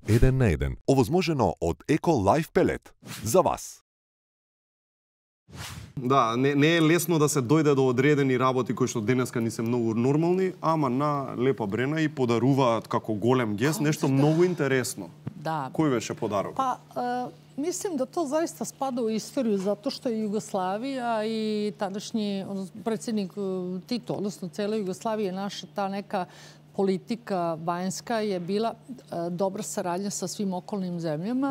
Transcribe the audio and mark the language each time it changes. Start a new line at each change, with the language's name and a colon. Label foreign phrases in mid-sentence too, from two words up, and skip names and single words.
Macedonian: 1 на 1. Ovozmoženo od Eko Life Pellet. За вас. Да, не е лесно да се дојде до одредени работи кои што денеска ни се многу нормални, ама на Лепа Брена и подаруваат како голем гест нешто многу интересно. Да. Кој беше подарок?
Bosnian: Pa, mislim da to zaista spada u istoriju zato što je Jugoslavija i tadašnji predsjednik Tito, odnosno cijela Jugoslavija, naša ta neka politika vanjska je bila dobra saradnja sa svim okolnim zemljama.